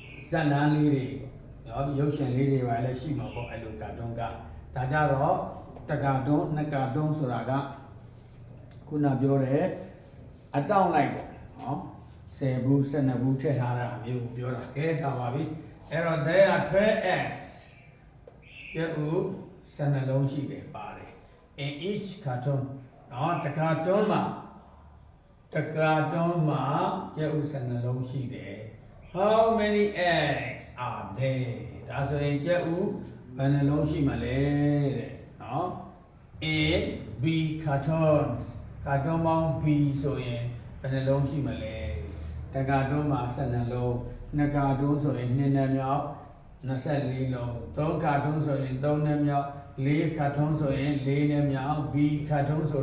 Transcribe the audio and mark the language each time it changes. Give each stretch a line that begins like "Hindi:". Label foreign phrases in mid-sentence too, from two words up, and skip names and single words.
Burmese: ဇက်လန်းလေးတွေနော်ရုပ်ရှင်လေးတွေပါလဲရှိမှာပေါ့အဲ့လိုကာတွန်းကဒါကြတော့ တကာတွန်းနှစ်ကာတွန်းဆိုတာကခုနပြောတဲ့အတောင့်လိုက်ပေါ့နော်10ဘူး12ဘူးထည့်ထားတာမျိုးကိုပြောတာကဲဒါပါပြီအဲ့တော့
English: there are 12x
Burmese: ကျဦး12လုံးရှိတယ်ပါတယ်
English: in each cartoon
Burmese: နော်တကာတွန်းမှာကျဦး12လုံးရှိတယ်
English: how many eggs are there
Burmese: ဒါဆို ရင်ကျဦးဘယ်နှလုံးရှိမလဲတဲ့နော်
English: A B cartoons
Burmese: ကာတွန်းပေါင်း B ဆိုရင်ဘယ်နှလုံးရှိမလဲတကာတွန်းမှာ12လုံးနှစ်ကာတွန်းဆိုရင်2နဲ့မြောက်24လုံး3ကာတွန်းဆိုရင်3နဲ့မြောက်4ကာတွန်းဆိုရင်4နဲ့မြောက် B ကာတွန်းဆို